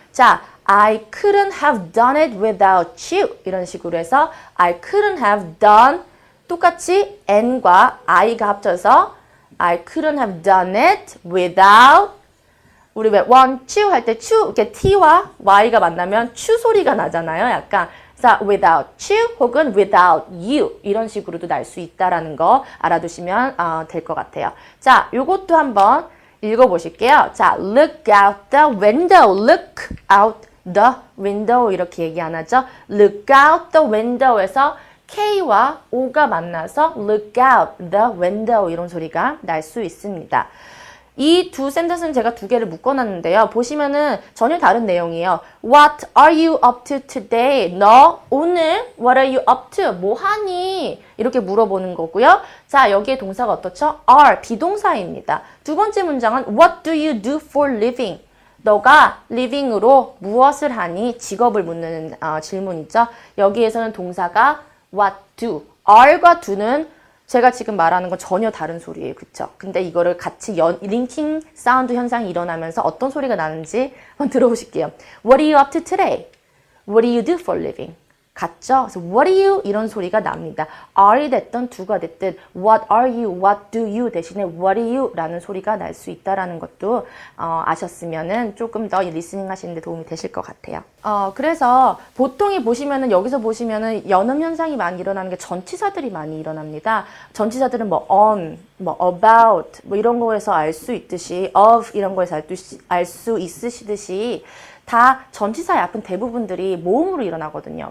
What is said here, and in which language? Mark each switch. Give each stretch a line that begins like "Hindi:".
Korean: 자,
English: I couldn't have done it without you
Korean: 이런 식으로 해서
English: I couldn't have done
Korean: 똑같이 N과 I가 합쳐서
English: I couldn't have done it without
Korean: 우리 왜
English: want you
Korean: 할 때 이렇게 T와 Y가 만나면 추 소리가 나잖아요. 약간 그래서
English: without you
Korean: 혹은 without you 이런 식으로도 날 수 있다라는 거 알아두시면 될 것 같아요. 자, 요것도 한번 읽어보실게요. 자,
English: look out the window,
Korean: look out the window 이렇게 얘기 안 하죠.
English: look out the window
Korean: 에서 K와 O가 만나서 look out the window 이런 소리가 날 수 있습니다. 이 두 센텐스는 제가 두 개를 묶어놨는데요. 보시면은 전혀 다른 내용이에요.
English: What are you up to today?
Korean: 너 오늘
English: What are you up to?
Korean: 뭐 하니? 이렇게 물어보는 거고요. 자, 여기에 동사가 어떻죠? are, 비동사입니다. 두 번째 문장은
English: What do you do for living?
Korean: 너가 living으로 무엇을 하니? 직업을 묻는 질문이죠. 여기에서는 동사가 what do. are과 do는 제가 지금 말하는 건 전혀 다른 소리예요. 그쵸? 근데 이거를 같이 링킹 사운드 현상이 일어나면서 어떤 소리가 나는지 한번 들어보실게요.
English: What are you up to today? What do you do for living?
Korean: 같죠? 그래서
English: what are you?
Korean: 이런 소리가 납니다.
English: are이 됐든 do가 됐든 what are you? what do you?
Korean: 대신에
English: what are you?
Korean: 라는 소리가 날 수 있다라는 것도 아셨으면은 조금 더 리스닝 하시는데 도움이 되실 것 같아요. 그래서 보통이 보시면은 여기서 보시면은 연음 현상이 많이 일어나는 게 전치사들이 많이 일어납니다. 전치사들은 뭐 on, 뭐 about 뭐 이런 거에서 알 수 있듯이 of 이런 거에서 알 수 있으시듯이 다 전치사의 앞은 대부분들이 모음으로 일어나거든요.